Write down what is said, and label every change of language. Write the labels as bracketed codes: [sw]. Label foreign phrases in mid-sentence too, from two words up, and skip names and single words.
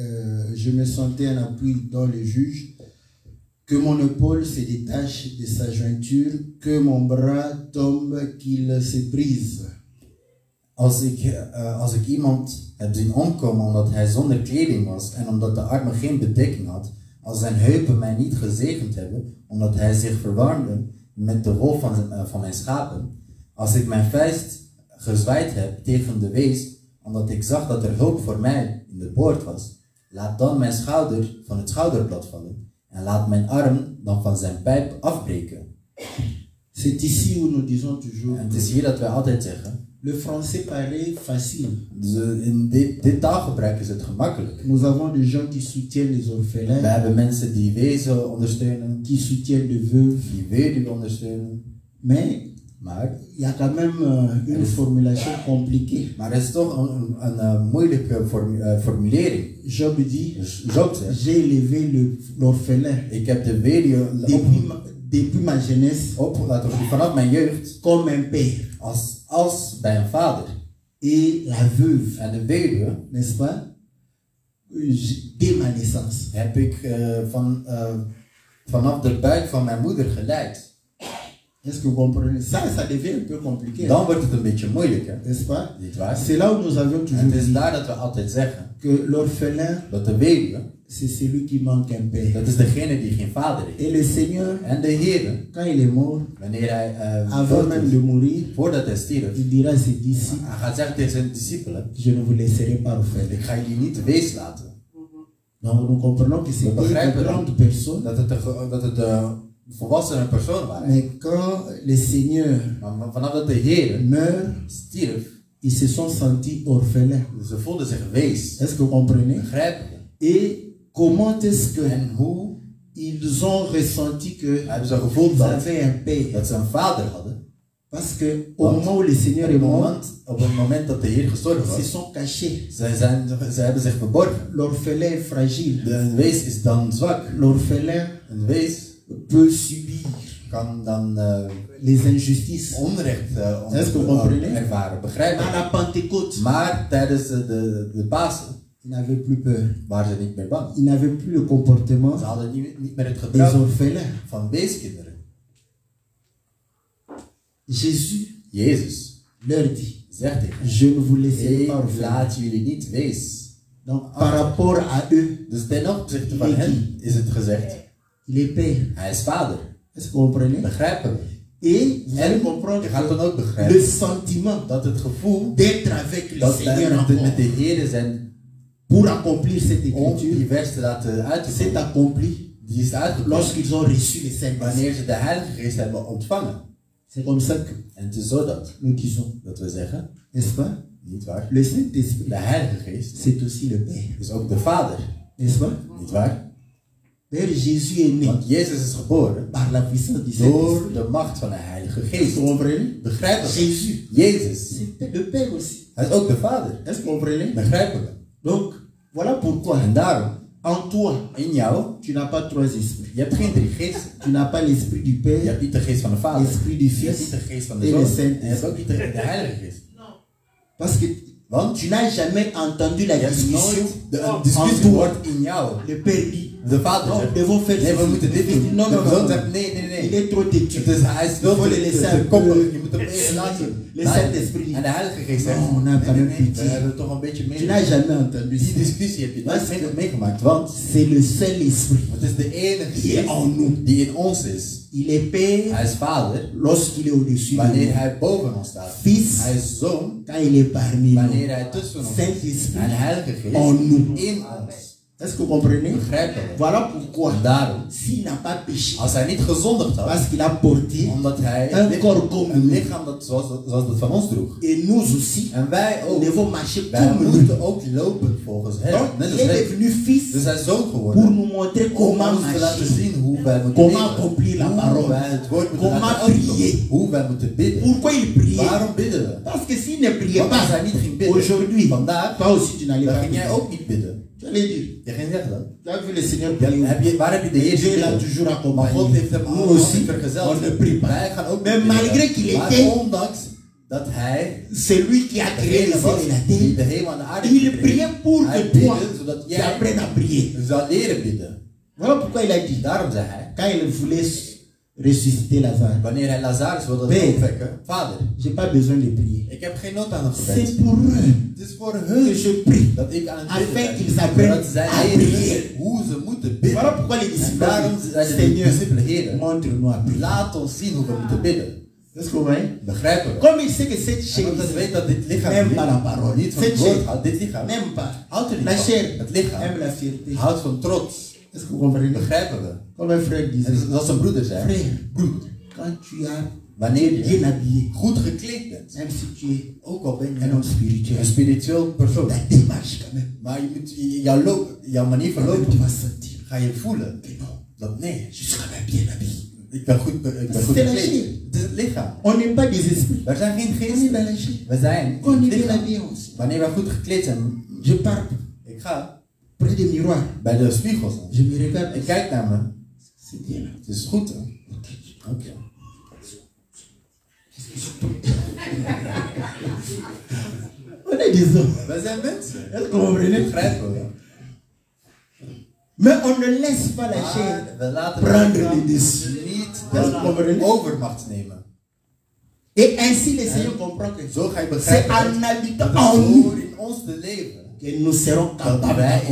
[fr] un appui dans le juge, que mon épaule se détache de sa jointure, que mon bras tombe, qu'il se brise. [nl] Als ik iemand heb zien omkomen omdat hij zonder kleding was en omdat de armen geen bedekking had, als zijn heupen mij niet gezegend hebben, omdat hij zich verwarmde met de wol van mijn schapen, als ik mijn vuist gezwaaid heb tegen de wees, omdat ik zag dat er hulp voor mij in de poort was, laat dan mijn schouder van het schouderblad vallen en laat mijn arm dan van zijn pijp afbreken. [fr] C'est ici où nous disons toujours [nl] En het is hier dat wij altijd zeggen, [fr] le français paraît facile. [nl] in dit taalgebruik is het gemakkelijk. [fr] Nous avons des gens qui soutiennent les orphelins, [nl] We hebben mensen die wezen ondersteunen, [fr] qui soutiennent les veuves, [nl] die weduwe ondersteunen, [fr] mais [nl] maar [fr] il y a quand même une formulation compliquée. [nl] er is toch een moeilijke formulering. [fr] Job dit, [nl] Dus Job zegt, [fr] j'ai élevé l'orphelin [nl] ik heb de weduwe [fr] depuis ma jeunesse [nl] opgelaten vanaf mijn jeugd [fr] comme un père. [nl] als bij een vader. [fr] Et la veuve, [nl] En de weduwe [fr] n'est-ce pas, dès ma naissance. [nl] heb ik vanaf de buik van mijn moeder geleid. [fr] Est-ce que vous comprenez? Ça devient un peu compliqué. [nl] Dan wordt het een beetje moeilijk, hè? [fr] N'est-ce pas? [nl] Niet waar? [fr] C'est là où nous avions [nl] En [fr] toujours [nl] het is [fr] dit [nl] daar dat we altijd zeggen [fr] que l'orphelin, [nl] dat de weduwe, [fr] c'est celui qui manque un père. [nl] dat is degene die geen vader heeft. [fr] Et le Seigneur, [nl] En de Heer, [fr] quand il est mort, [nl] wanneer hij [fr] avant même de mourir, [nl] voordat hij stierf, [fr] il dira à ses disciples, [nl] hij gaat zeggen tegen zijn discipelen, [fr] je ne vous laisserai pas orphelin. [nl] ik ga jullie niet wees laten. [fr] Donc nous comprenons que c'était une grande personne. [nl] Dat het volwassene personen waren. [fr] Mais quand le Seigneur [nl] Maar vanaf dat de Heer [fr] meurt, [nl] stierf, [fr] Ils se sont sentis orphelins. [nl] Ze voelden zich wees. [fr] Est-ce que vous comprenez? [nl] Begrijpen we? [fr] Et comment est-ce que [nl] En hoe [fr] ils ont ressenti que [nl] hebben ze gevoeld [fr] ils [nl] dat, [fr] avaient un père? [nl] dat ze een vader hadden? [fr] Parce que au moment où le Seigneur est mort, [nl] Op het moment dat de Heer gestorven [fr] ils se [nl] was, [fr] sont cachés. [nl] ze hebben zich verborgen. [fr] L'orphelin est fragile. [nl] Een wees is dan zwak. [fr] L'orphelin [nl] Een wees [fr] peut subir [nl] kan dan [fr] les injustices. [nl] onrecht [fr] Est-ce que vous comprenez? [nl] ervaren. Begrijp [fr] À [nl] je? [fr] la Pentecôte, [nl] Maar tijdens de Pasen [fr] ils n'avaient plus peur. [nl] waren ze niet meer bang. [fr] Ils n'avaient plus le comportement [nl] Ze hadden niet meer het [fr] des [nl] gedrag [fr] orphelins. [nl] van weeskinderen. [fr] Jésus [nl] Jezus [fr] leur dit, [nl] zegt tegen hen, [fr] je ne vous laisserai [nl] ik [fr] pas orphelins. [nl] laat jullie niet wees. [fr] Donc par rapport à eux, [nl] Dus ten opzichte van hen is het gezegd, [fr] il est père. [nl] hij is vader. [fr] Est-ce que vous comprenez? [nl] Begrijpen we? [fr] Et vous allez [nl] En [fr] comprendre [nl] je gaat dan ook [fr] que [nl] begrijpen [fr] le sentiment [nl] dat het gevoel [fr] d'être avec le [nl] dat [fr] Seigneur [nl] wij [fr] encore [nl] met de Heer zijn [fr] pour accomplir cette [nl] om die [fr] écriture, [nl] vers te laten uit te [fr] c'est [nl] voeren, [fr] accompli [nl] die is uitgekomen [fr] lorsqu'ils ont reçu le Saint-Esprit. [nl] wanneer ze de Heilige Geest hebben ontvangen. [fr] C'est comme ça que [nl] En het is zo dat [fr] nous disons, [nl] we zeggen, [fr] n'est-ce pas? [nl] niet waar, [fr] Le Saint-Esprit, [nl] de Heilige Geest [fr] c'est aussi le Père, [nl] is ook de Vader, [fr] n'est-ce pas? [nl] niet waar? [fr] D'ailleurs, Jésus est né [nl] Want Jezus is geboren [fr] par la puissance du Saint-Esprit. [nl] door de macht van de Heilige Geest. [fr] Vous comprenez? [nl] Begrijpen we? [fr] Jésus, [nl] Jezus, [fr] c'est le Père aussi. [nl] hij is ook de Vader. [fr] Est-ce que vous comprenez? [nl] Begrijpen we? [fr] Donc, voilà pourquoi [nl] En daarom, [fr] en toi, [nl] in jou, [fr] tu n'as pas trois esprits. [nl] je hebt geen drie geesten. [fr] Tu n'as pas l'esprit du [nl] Je [fr] Père, [nl] hebt niet de geest van de Vader. [fr] l'esprit du [nl] Je hebt [fr] Fils [nl] niet de geest van de [fr] et [nl] Zoon. [fr] le [nl] En je [fr] Saint-Esprit. [nl] hebt ook niet de Heilige Geest. [fr] Parce que [nl] Want [fr] tu n'as jamais entendu la [nl] je hebt [fr] discussion. [nl] nooit de discussie gehoord in jou. [fr] Le Père dit, [nl] De Vader [fr] non, [nl] zegt, [fr] nous devons faire [nl] nee, we [fr] ceci. [nl] moeten dit [fr] Le Fils dit, [nl] doen. [fr] non, [nl] De [fr] non, [nl] Zoon [fr] non, [nl] zegt, [fr] non. [nl] nee, nee, nee. [fr] Il est trop têtu. [nl] Het is, hij is veel [fr] Il faut le laisser un [nl] te koppig. [fr] peu [nl] Je moet hem even laten. [fr] Le Saint-Esprit dit, [nl] En de Heilige Geest zegt, [fr] non, on a quand même [nl] we [fr] pitié. [nl] hebben toch een beetje [fr] Tu [nl] meer. [fr] n'as jamais entendu [nl] Die [fr] ça. [nl] discussie heb je [fr] Parce [nl] nooit [fr] que [nl] meegemaakt, want [fr] c'est le seul esprit [nl] het is de enige [fr] qui est en nous. [nl] die in ons is. [fr] Il est Père [nl] Hij is Vader [fr] lorsqu'il est au-dessus de [nl] wanneer [fr] nous. [nl] hij boven ons staat. [fr] Fils [nl] Hij is Zoon [fr] quand il est parmi [nl] wanneer [fr] nous. [nl] hij tussen ons is. [fr] Saint-Esprit [nl] En Heilige Geest [fr] en nous. [nl] in ons. [fr] Est-ce que vous comprenez? [nl] Begrijpen we? [fr] Voilà pourquoi, [nl] En daarom, [fr] s'il n'a pas péché, [nl] als hij niet gezondigd had, [fr] parce qu'il a porté [nl] omdat hij [fr] un corps comme [nl] een [fr] nous, [nl] lichaam dat, zoals dat van ons droeg. [fr] et nous aussi, [nl] En wij [fr] nous [nl] ook. [fr] devons marcher [nl] Wij [fr] comme lui. [nl] moeten ook lopen volgens hem. [fr] Donc, [nl] Net [fr] il [nl] als [fr] est [nl] hij. [fr] devenu fils [nl] Dus hij is zoon [fr] pour [nl] geworden. [fr] nous montrer [nl] Om [fr] comment [nl] ons te laten [fr] marcher, [nl] zien hoe wij moeten [fr] comment [nl] leven. [fr] accomplir la [nl] Hoe [fr] parole, [nl] wij het woord moeten [fr] comment [nl] laten uitkomen. [fr] prier. [nl] Hoe wij moeten bidden. [fr] Pourquoi il priait? [nl] Waarom bidden we? [fr] Parce que s'il ne priait [nl] Want als hij [fr] pas, [nl] niet ging bidden, [fr] aujourd'hui, [nl] vandaag, [fr] toi aussi tu n'allais [nl] dan [fr] pas [nl] ging jij [fr] prier. [nl] ook niet bidden. [fr] Tu allais dire, [nl] Je ging zeggen dat. [fr] tu as vu le Seigneur [nl] Ja, [fr] prier. [nl] waar heb je de Heer [fr] Dieu l'a [nl] gebeden? [fr] toujours [nl] Maar [fr] accompagné. [nl] God heeft hem [fr] Nous [nl] altijd [fr] aussi, [nl] vergezeld. [fr] on ne prie pas. [nl] Wij gaan ook [fr] Mais [nl] niet bidden. [fr] malgré qu'il [nl] Maar [fr] était [nl] ondanks dat hij [fr] c'est lui qui a créé le [nl] degene [fr] ciel [nl] was [fr] et la [nl] die [fr] terre. [nl] de hemel en de aarde [fr] Il [nl] heeft [fr] priait [nl] gecreëerd. [fr] pour [nl] Hij [fr] que toi, [nl] bidde zodat [fr] tu [nl] jij [fr] apprennes à prier. [nl] zou leren bidden. [fr] Voilà pourquoi il a dit, [nl] Daarom zei hij, [fr] quand il voulait ressusciter Lazare, [nl] wanneer hij Lazarus wilde [fr] Père. [nl] opwekken, Vader, [fr] j'ai pas besoin de prier. [nl] ik heb geen nood aan het [fr] C'est [nl] gebed. [fr] pour eux [nl] Het is voor [fr] que [nl] hun [fr] je prie. [nl] dat ik aan het [fr] Afin [nl] bidden [fr] qu'ils [nl] ben. [fr] apprennent [nl] Zodat zij [fr] à [nl] leren [fr] prier. [nl] hoe ze moeten bidden. [fr] Voilà pourquoi les [nl] En [fr] disciples [nl] daarom [fr] disent, [nl] zeiden de [fr] Seigneur, [nl] discipelen, Heren, [fr] montre-nous à prier. [nl] laat ons zien hoe we moeten bidden. [fr] Est-ce que vous voyez? [nl] Begrijpen we? [fr] Comme il sait que cette [nl] En [fr] chair [nl] omdat hij weet dat dit lichaam [fr] n'aime pas la parole, [nl] niet van het [fr] cette [nl] woord [fr] chair [nl] houdt, dit lichaam [fr] n'aime pas. [nl] houdt er niet [fr] La [nl] van. [fr] chair [nl] Het lichaam [fr] aime la fierté. [nl] houdt van trots. [fr] Est-ce que vous comprenez? [nl] Begrijpen we? [fr] Comme un frère [nl] En [fr] disait, [nl] zoals een broeder zei, [fr] frère, quand tu as [nl] wanneer [fr] bien [nl] je [fr] habillé, [nl] goed gekleed bent, [fr] même si tu es [nl] ook al ben je [fr] un homme spirituel, [nl] een spiritueel persoon, [fr] ta démarche quand même, [nl] maar je moet, jouw manier van [fr] quand même [nl] lopen, [fr] tu vas sentir [nl] ga je voelen [fr] que non, [nl] dat nee, [fr] je suis quand même bien habillé. [nl] ik ben goed [fr] C'est la [nl] gekleed. [fr] chair. [nl] Het is het lichaam. [fr] On n'est pas des esprits, [nl] Wij zijn geen [fr] on est [nl] geesten. [fr] dans la chair. [nl] We zijn [fr] Quand on est [nl] het [fr] bien [nl] lichaam. [fr] habillé aussi. [nl] Wanneer wij goed gekleed zijn, [fr] Je pars [nl] ik ga [fr] près des miroirs, [nl] bij de spiegel staan. [fr] je me regarde, [nl] Ik kijk naar me. [fr] c'est bien là. [nl] Het is goed hè. Oké. [fr] On est des hommes. [nl] Wij zijn mensen. [fr] Est-ce que vous comprenez? [nl] Begrijpen we. [fr] Mais on ne laisse pas la chair [nl] Maar we laten [fr] prendre [nl] de [fr] le dessus. [nl] niet Dat is de overmacht nemen. [fr] Et ainsi le Seigneur comprend que [nl] Zo ga je [fr] c'est [nl] begrijpen [fr] en habitant [nl] dat [fr] en nous [nl] door in ons te leven [fr] que nous serons [nl] dat [fr] capables [nl] wij in